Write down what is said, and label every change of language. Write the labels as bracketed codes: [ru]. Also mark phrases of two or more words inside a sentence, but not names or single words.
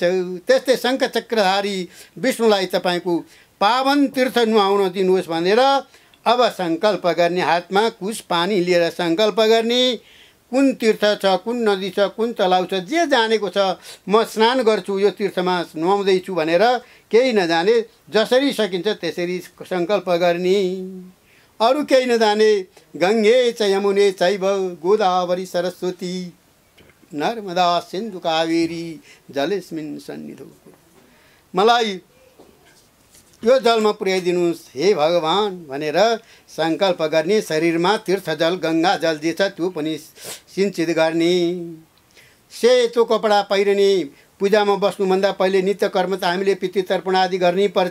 [ne] त्यस्तै शङ्खचक्रधारी विष्णुलाई तपाईँको पावन तीर्थ नुहाउन दिनुहोस् भनेर अब सङ्कल्प गर्ने, हातमा कुश पानी लिएर सङ्कल्प गर्ने, कुन तीर्थ छ, कुन नदी छ, कुन तलाउ छ, जे जानेको छ म स्नान गर्छु, यो तीर्थमा नुहाउँदैछु भनेर केही नजाने जसरी सकिन्छ त्यसरी सङ्कल्प गर्ने। अरू केही नजाने [sa] गङ्गे च यमुने चैव गोदावरी सरस्वती नर्मदा सिन्धु कावेरी जलेस्मिन् सन्निधौ, [ne] मलाई यो जलमा पुर्याइदिनुहोस् हे भगवान् भनेर सङ्कल्प गर्ने। शरीरमा तीर्थजल गङ्गा जल जे छ त्यो पनि सिञ्चित गर्ने। सेतो कपडा पहिरने, पूजामा बस्नुभन्दा पहिले नित्य कर्म त हामीले पितृ तर्पण आदि गर्नै पर्छ।